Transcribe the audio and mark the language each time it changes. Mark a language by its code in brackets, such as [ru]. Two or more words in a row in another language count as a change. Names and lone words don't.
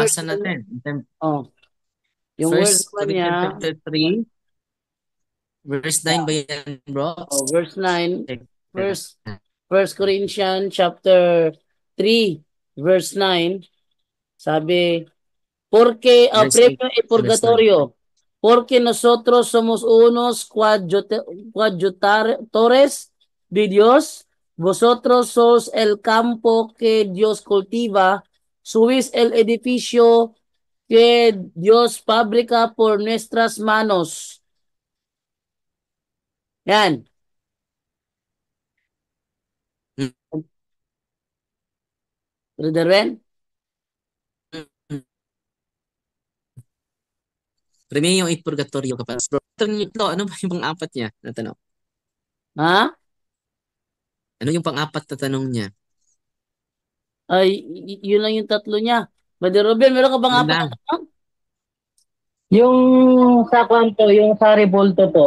[tl] word, basa natin. oh, yung word First naman niya, [en] Corinthians chapter 3, verse 9 ba yan, bro? verse 9, First Corinthians chapter 3, verse 9, sabi, [es] porque, [en] Verse 8 [es] premio y [en] to verse 9. [es] purgatorio, porque nosotros somos unos coadjutores de Dios, vosotros sos el campo que Dios cultiva, subís el edificio que Dios fabrica por nuestras manos. [tl] Yan. Brother Ben? [es] Premio y purgatorio [tl] kapag. Bro, ito, ano ba yung pang-apat niya na tanong? Ha? Ano yung pang-apat na tanong niya? Ay, yun lang yung tatlo niya. Brother Ruben, meron ka bang Yun apat lang. na tanong? Yung sa kwanto, yung sa revolto po.